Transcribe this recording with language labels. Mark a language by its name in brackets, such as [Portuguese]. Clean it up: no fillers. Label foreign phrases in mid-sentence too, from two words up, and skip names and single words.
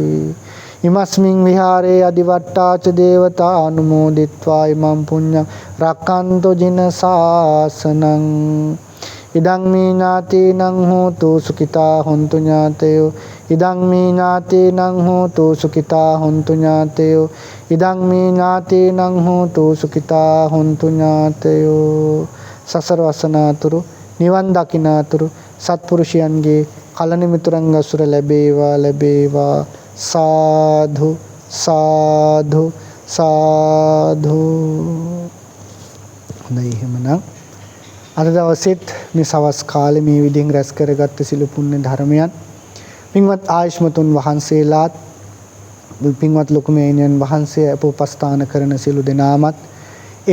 [Pali] ඉමස්මින් විහාරේ අදිවට්ඨා ච දේවතා අනුමෝදිත්වා ඉමං පුඤ්ඤං රක්ඛන්තු ජින සාසනං. ඉදං මේ ඥාතීනං හෝතු සුඛිතා හොන්තු ඥාතයෝ. ඉදං මේ ඥාතීනං හෝතු සුඛිතා හොන්තු ඥාතයෝ. ඉදං මේ ඥාතීනං හෝතු සුඛිතා හොන්තු ඥාතයෝ. [Sinhala] සසර වසනාතුරු නිවන් දකිනාතුරු සත්පුරුෂයන්ගේ කලණ මිතුරන් අසුර ලැබේවා ලැබේවා. සාධු සාධු සාධු. හොඳයි එහෙමනම් අද දවසෙත් මේ සවස් කාලේ මේ විදිහෙන් රැස් කරගත්ත සිළු පුණ්‍ය ධර්මයන් පින්වත් ආයුෂ්මතුන් වහන්සේලාත් පින්වත් ලොකු මෑණියන් වහන්සේ අපෝපස්ථාන කරන සිළු දෙනාමත් ඒ